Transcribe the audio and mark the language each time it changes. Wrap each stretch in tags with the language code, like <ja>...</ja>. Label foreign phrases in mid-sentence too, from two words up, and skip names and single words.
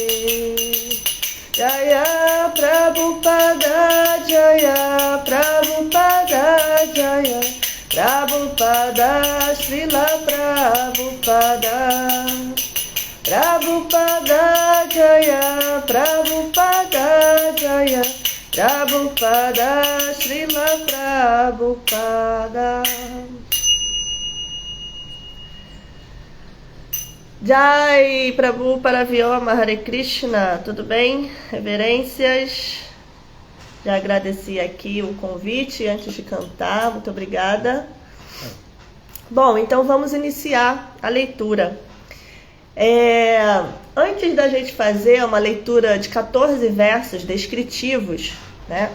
<sa>जय प्रभुपाद जय प्रभुपाद जय प्रभुपाद श्रील प्रभुपाद प्रभुपाद जय प्रभुपाद जय प्रभुपाद श्रील प्रभुपाद. जय प्रभु परव्योम हरे कृष्ण,</sa> <pt>tudo bem? Reverências. Já agradeci aqui o convite antes de cantar, muito obrigada. Bom, então vamos iniciar a leitura. Antes da gente fazer uma leitura de 14 versos descritivos, né?</pt>